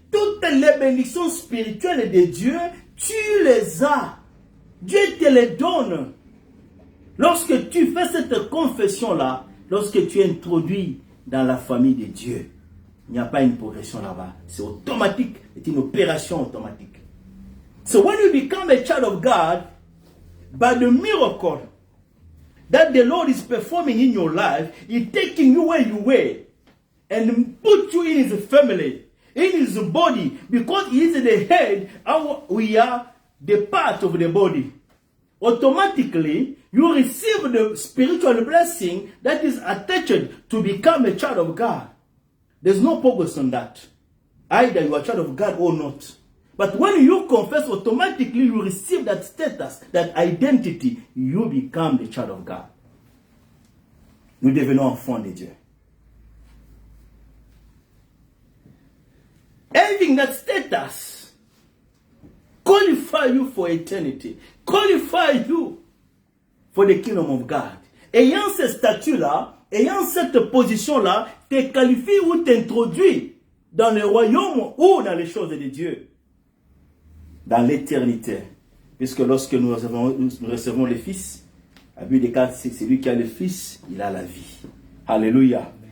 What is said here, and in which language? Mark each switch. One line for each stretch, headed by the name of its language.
French: Toutes les bénédictions spirituelles de Dieu, tu les as. Dieu te les donne. Lorsque tu fais cette confession-là, lorsque tu es introduit dans la famille de Dieu, il n'y a pas une progression là-bas. C'est automatique. C'est une opération automatique.
English: So when you become a child of God, by the miracle that the Lord is performing in your life, He's taking you where you were and put you in His family, in His body, because He is the head and we are the part of the body. Automatically, you receive the spiritual blessing that is attached to become a child of God. There's no progress on that. Either you are a child of God or not. But when you confess, automatically you receive that status, that identity, you become the child of God.
French: Nous devenons enfants de Dieu.
English: Having that status qualify you for eternity, qualify you for the kingdom of God.
French: Ayant ce statut-là, ayant cette position-là, te qualifie ou t'introduit dans le royaume ou dans les choses de Dieu. Dans l'éternité. Puisque lorsque nous recevons le Fils, à but des cas, c'est celui qui a le Fils, il a la vie. Alléluia.